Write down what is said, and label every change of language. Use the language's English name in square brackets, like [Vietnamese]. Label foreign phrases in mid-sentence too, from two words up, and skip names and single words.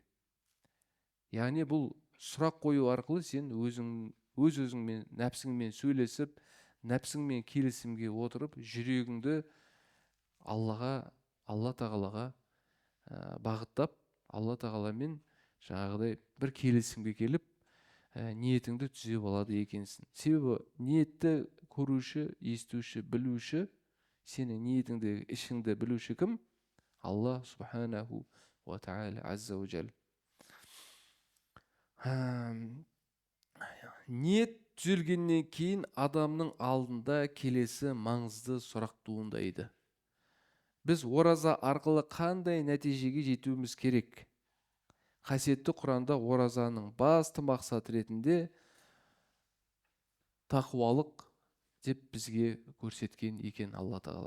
[Kazakh] Яғни бұл сұрақ қою арқылы сен өзіңмен, нәпсіңмен сөйлесіп, нәпсіңмен келісімге отырып, жүрегіңді Алла тағалаға бағыттап, Алла тағаламен жаңағыдай бір келісімге келіп, ниетіңді түзеп алады екенсің. Себебі ниетті көруші, естуші, білуші, сенің ниетіңді, ішіңді білуші кім? [Arabic] الله سبحانه وتعالى عز وجل. [Kazakh] Ниет түзелгеннен кейін адамның алдында келесі маңызды сұрақ туындайды. Біз ораза арқылы қандай нәтижеге жетуіміз керек? Қасиетті Құранда оразаның басты мақсаты ретінде тақуалық деп бізге көрсеткен екен Алла тағала.